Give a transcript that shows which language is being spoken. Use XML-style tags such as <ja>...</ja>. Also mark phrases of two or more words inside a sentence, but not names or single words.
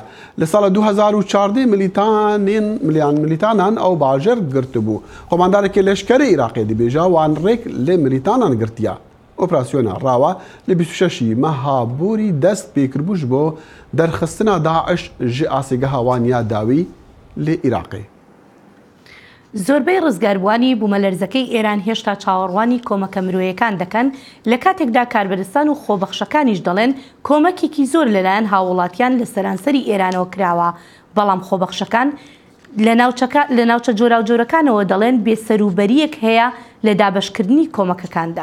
<ku>Li sala 2014 milîtanan ew bajer girtibû. Komandarekê leşkerê Iraqê dibêje wan rêk lê milîtanan girtiya. Operasyona rawa li 26 meha borî dest pêkiribû ji bo derxistina Daeş ji asêgeha wan ya dawî lê Iraqê.</ku> <ckb>زۆربەی ڕزگاربووانی بوومەلەرزەکەی ئێران هێشتا چاوەڕوانی کۆمەکە مرۆیەکان دەکەن لە کاتێکدا کاربەدەستان و خۆبەخشەکانیش دەڵێن کۆمەکێکی زۆر لەلایەن هاوڵاتیان لە سەرانسەری ئێرانەوە کراوە. بەڵام خۆبەخشەکان لە ناوچە جۆرا و جۆرەکانەوە دەڵێن بێسەروبەریەک هەیە لە دابەشکردنی کۆمەکەکاندا.</ckb>